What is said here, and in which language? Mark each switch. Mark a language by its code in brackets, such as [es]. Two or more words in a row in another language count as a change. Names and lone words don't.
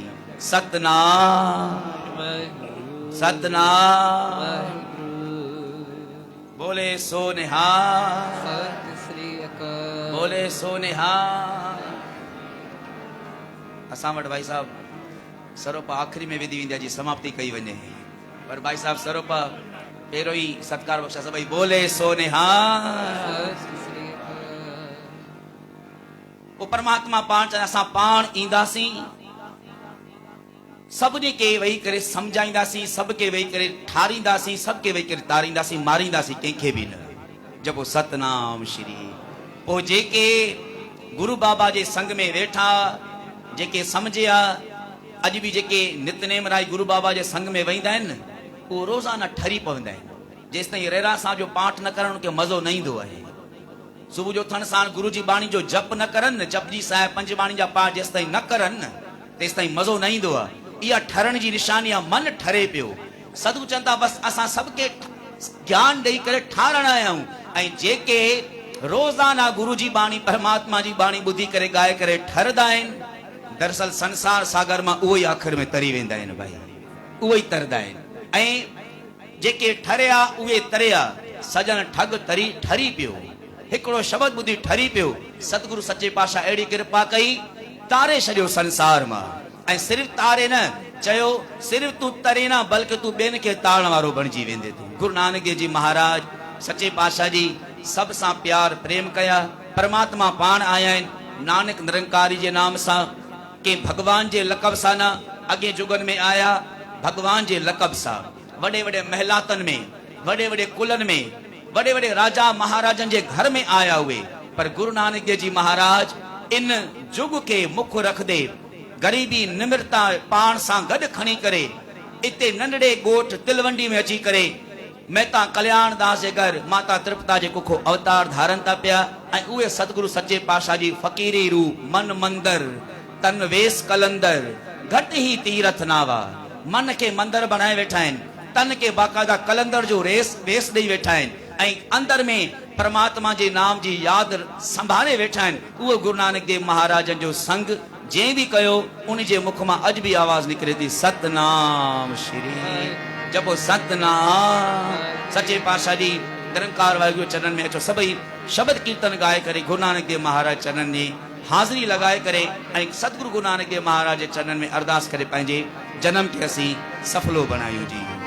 [sd] सतनाम सतनाम, [pa] ਬੋਲੇ ਸੋ ਨਿਹਾਲ, ਬੋਲੇ ਸੋ ਨਿਹਾਲ। [sd] असां वटि भाई साहब सरोपा आख़िरी में विधी वेंदी आहे, जी समाप्ति कई वञे, पर भाई साहब सरोपा पहिरियों ई सत्कार बख्शा सभई [pa] ਬੋਲੇ ਸੋ ਨਿਹਾਲ। [sd] वो परमात्मा पाण चवंदा, असां पाण ईंदासीं, सभिनी खे वेही करे सम्झाईंदासीं, सभ खे वेही करे ठारींदासीं, सभ खे वेही करे तारींदासीं, मारींदासीं कंहिंखे बि न। जपो सतनाम श्री। पोइ जेके गुरु बाबा जे संग में वेठा, जेके सम्झिया, अॼु बि जेके नितनेम राय गुरु बाबा जे संग में वेंदा आहिनि, उहो रोज़ाना ठरी पवंदा आहिनि। जेसि ताईं रेरा सां जो पाठ न करण खे मज़ो न ईंदो आहे। सुबुह जो उथण सां गुरु जी बाणी जो जप न करनि, जपजी साहिब पंज बाणी जा पाठ जेसि ताईं न करनि, तेसि ताईं मज़ो न ईंदो आहे। इहा ठरण जी निशानी आहे, मन ठरे पियो। सदगुरु चवनि था, बसि असां सभखे ज्ञान ॾेई करे ठारणा आहियूं, ऐं जेके रोज़ाना गुरु जी बाणी, परमात्मा जी बाणी ॿुधी करे ॻाए करे ठरंदा आहिनि, दरअसल संसार सागर मां उहो ई आख़िर में तरी वेंदा आहिनि। भाई उहो ई तरंदा आहिनि, ऐं जेके ठरिया उहे तरिया। सजन ठग तरी ठरी पियो, हिकिड़ो शब्द ॿुधी ठरी पियो। सतगुरु सचे पातशाह अहिड़ी कृपा कई, तारे छॾियो संसार मां। ऐं सिर्फ़ तारे न, चयो सिर्फ़ तूं तरे न, बल्कि तूं ॿियनि खे तारण वारो बणिजी वेंदे तूं। गुरु नानक देव जी महाराज सचे पातशाह जी सभ सां प्यार प्रेम कया। परमात्मा पाण आया आहिनि नानक निरंकारी जे नाम सां, के भगवान जे लक़ब सां न। अॻे जुगनि में आया भगवान जे लक़ब सां, वॾे वॾे महलातनि में, वॾे वॾे कुलनि में, वॾे वॾे राजा महाराजनि जे घर में आया हुए। पर गुरु नानक देव जी महाराज इन जुग खे मुख रखदे, गरीबी निम्रता पाण सां गॾु खणी करे, इते नंढड़े ॻोठ तिलवंडी में अची करे मेहता कल्याण दास जे घर माता तृप्ता जे कुखो अवतार धारण था पिया। ऐं उहे सतगुरु सचे पातशाह जी फ़क़ीरी रूप, [pa] ਮਨ ਮੰਦਰ, ਤਨ ਵੇਸ ਕਲੰਦਰ, ਘਟਿ ਹੀ ਤੀਰਥ ਨਾਵਾ। [sd] मन खे मंदर बनाए वेठा आहिनि, तन खे बाक़ायदा कलंदर जो वेस ॾेई वेठा आहिनि, ऐं अंदर में परमात्मा जे नाम जी यादि संभाले वेठा आहिनि। उहो गुरु नानक देव महाराजनि जो संग जंहिं बि कयो, उन जे मुख मां अॼु बि आवाज़ निकिरे थी, सतनाम श्री। जपो सतनाम। सचे पातशाह जी निरंकार वाहिगुरु चरणनि में अचो, सभई शब्द कीर्तन ॻाए करे गुरु नानक देव महाराज चरणनि में हाज़िरी लॻाए करे, ऐं सतगुरु गुरु नानक देव महाराज जे चरणनि में अरदास करे पंहिंजे जन्म खे असीं सफलो बणायूं जी।